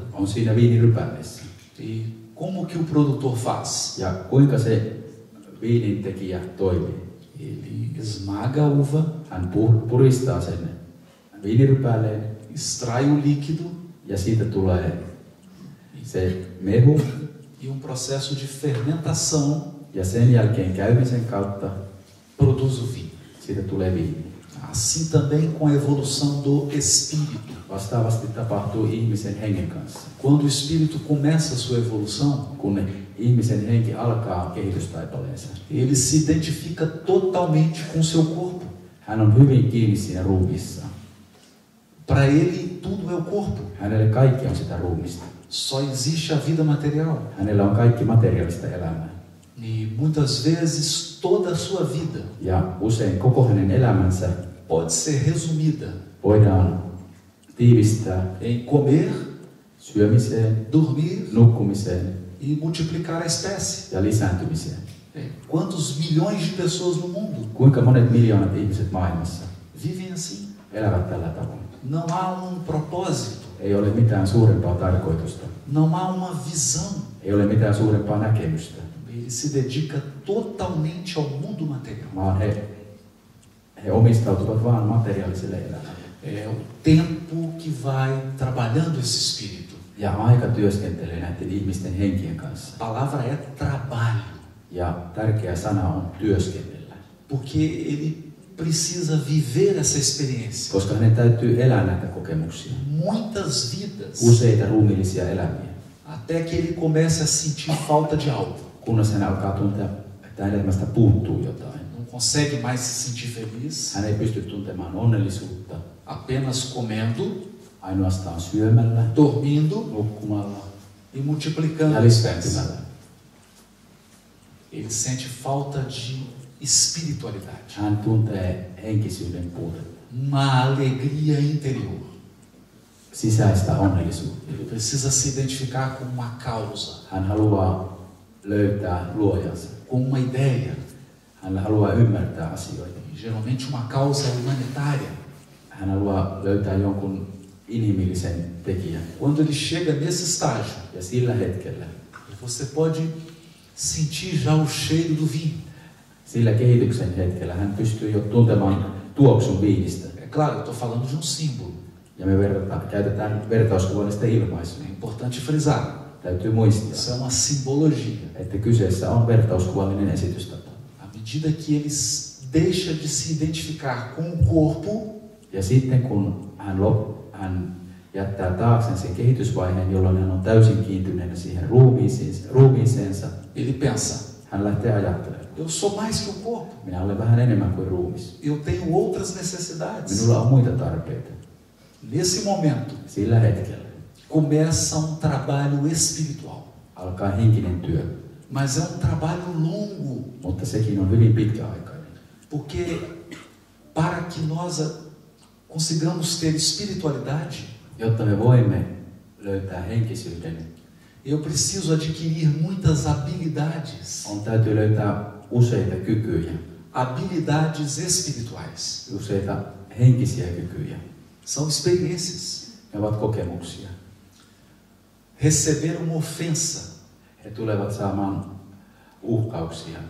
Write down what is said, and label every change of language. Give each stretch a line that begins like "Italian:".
Finnish: on siinä viinirypäleessä.
Portuguese: E como que o produtor faz?
Finnish: Ja kuinka se viinintekijä toimii?
Portuguese: Ele esmaga a uva,
Finnish: Hän puristaa sen viinirypäleen
Portuguese: extrai o líquido
Finnish: ja siitä tulee se mehu
Portuguese: e processo de fermentação
Finnish: ja sen jälkeen käymisen kautta
Portuguese: produz o vinho.
Finnish: siitä tulee viini.
Portuguese: Assim também com a evolução do espírito.
Finnish: Vastaavasti tapahtuu ihmisen hengen kanssa.
Portuguese: Quando o espírito começa a sua evolução,
Finnish: Kun ihmisen henki alkaa kehitystaipaleensa,
Portuguese: ele se identifica totalmente com seu corpo.
Finnish: hän on hyvin kiinni siinä ruumiissaan.
Portuguese: Para ele tudo é o corpo.
Finnish: Hänelle kaikki on sitä ruumista.
Portuguese: Só existe a vida material.
Finnish: Hänellä on kaikki materiaalista elämää.
Portuguese: E muitas vezes toda a sua vida
Finnish: Ja usein koko hänen elämänsä
Portuguese: pode ser resumida
Finnish: voidaan tiivistää
Portuguese: em comer,
Finnish: syömiseen,
Portuguese: dormir
Finnish: nukkumiseen
Portuguese: e multiplicar a espécie.
Finnish: ja lisääntymiseen.
Portuguese: Quantos milhões de pessoas no mundo
Finnish: Kuinka monet miljoonat ihmiset maailmassa
Portuguese: vivem assim?
Finnish: elävät tällä tavoin?
Portuguese: Não há propósito,
Finnish: Ei ole mitään suurempaa tarkoitusta.
Portuguese: não há uma visão.
Finnish: Ei ole mitään suurempaa näkemystä,
Portuguese: Ele se dedica totalmente ao mundo material.
Finnish: vaan he omistautuvat vain materiaaliselle elämälle.
Portuguese: É o tempo que vai trabalhando esse espírito.
Finnish: Ja aika työskentelee näiden ihmisten henkien kanssa.
Portuguese: A palavra é trabalho.
Finnish: Ja tärkeä sana on työskennellä.
Portuguese: Porque ele precisa viver essa experiência.
Finnish: Koska hänen täytyy elää näitä kokemuksia.
Portuguese: Muitas vidas.
Finnish: Useita ruumiillisia elämiä.
Portuguese: Até que ele comece a sentir falta de algo.
Finnish: Kunnes hän alkaa tuntea, että hänen elämästä puuttuu jotain.
Portuguese: Não consegue mais se sentir feliz.
Finnish: Hän ei pysty tuntemaan onnellisuutta.
Portuguese: Apenas comendo,
Finnish: Ainoastaan syömällä,
Portuguese: dormindo
Finnish: nukkumalla
Portuguese: e multiplicando
Finnish: ja
Portuguese: as espécies.
Finnish: lisääntymällä.
Portuguese: Ele sente falta de espiritualidade.
Finnish: Hän tuntee henkisyyden puutetta.
Portuguese: Uma alegria interior.
Finnish: Sisäistä onnellisuutta.
Portuguese: Ele precisa se identificar com uma causa,
Finnish: Hän haluaa löytää luojansa.
Portuguese: com uma ideia.
Finnish: Hän haluaa ymmärtää asioita.
Portuguese: Geralmente uma causa humanitária.
Finnish: Hän haluaa löytää jonkun inhimillisen tekijän.
Portuguese: Quando ele chega nesse estágio,
Finnish: Ja sillä hetkellä,
Portuguese: você pode sentir já o cheiro do vinho.
Finnish: sillä kehityksen hetkellä, hän pystyy jo tuntemaan tuoksun viinistä.
Portuguese: É claro, eu estou falando de um símbolo.
Finnish: Ja me käytetään vertauskuvallista ilmaisua.
Portuguese: É importante frisar.
Finnish: Täytyy muistaa,
Portuguese: Isso é uma simbologia.
Finnish: että kyseessä on vertauskuvallinen esitystapa.
Portuguese: À medida que ele deixa de se identificar com o corpo,
Finnish: Ja sitten kun hän jättää taakseen sen kehitysvaiheen, jolloin hän on täysin kiintyneenä siihen ruumiiseensa,
Portuguese: ele pensa:
Finnish: hän lähtee ajattelemaan.
Portuguese: eu sou mais que o corpo.
Finnish: Minä olen vähän enemmän kuin ruumis.
Portuguese: Eu tenho outras necessidades.
Finnish: Minulla on muita tarpeita.
Portuguese: Nesse momento,
Finnish: Sillä hetkellä
Portuguese: começa um trabalho espiritual.
Finnish: alkaa henkinen työ,
Portuguese: Mas é um trabalho longo,
Finnish: mutta sekin on hyvin pitkäaikainen.
Portuguese: porque para que nós consigamos ter espiritualidade,
Finnish: Jotta me voimme löytää henkisyyden,
Portuguese: eu preciso adquirir muitas habilidades,
Finnish: täytyy löytää useita kykyjä,
Portuguese: habilidades espirituais.
Finnish: useita henkisiä kykyjä.
Portuguese: São experiências.
Finnish: Ne ovat kokemuksia.
Portuguese: Receber uma ofensa
Finnish: He tulevat saamaan uhkauksia.